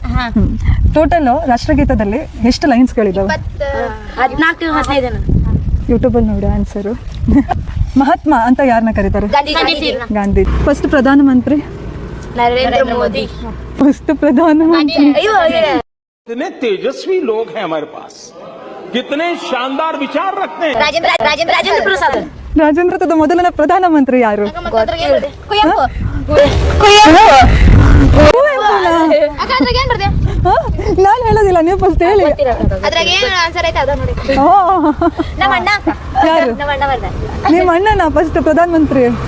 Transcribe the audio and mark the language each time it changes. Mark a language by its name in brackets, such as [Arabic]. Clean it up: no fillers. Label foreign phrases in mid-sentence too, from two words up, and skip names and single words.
[Kannada] ಟೋಟಲ್ ರಾಷ್ಟ್ರಗೀತದಲ್ಲಿ ಎಷ್ಟು ಲೈನ್ಸ್ ಗಳಿದಾವೆ? 14-15 ಯೂಟ್ಯೂಬಲ್ಲಿ ನೋಡಿ ಆನ್ಸರು. ಮಹಾತ್ಮ ಅಂತ ಯಾರನ್ನ ಕರೀತಾರೆ? ಗಾಂಧಿ. ಫಸ್ಟ್ ಪ್ರಧಾನಮಂತ್ರಿ? ನರೇಂದ್ರ ಮೋದಿ. ಫಸ್ಟ್ ಪ್ರಧಾನಮಂತ್ರಿ. [Hindi] कितने तेजस्वी लोग हैं हमारे पास, कितने शानदार विचार रखते हैं. [Kannada] ರಾಜೇಂದ್ರ ಪ್ರಸಾದ್. ರಾಜೇಂದ್ರದ ಮೊದಲನೇ ಪ್ರಧಾನಮಂತ್ರಿ ಯಾರು? ನಾನು ಹೇಳೋದಿಲ್ಲ, ನೀವು ಫಸ್ಟ್ ಹೇಳಿ. ಯಾರು ನಿಮ್ಮ ಅಣ್ಣನ ಫಸ್ಟ್ ಪ್ರಧಾನಮಂತ್ರಿ?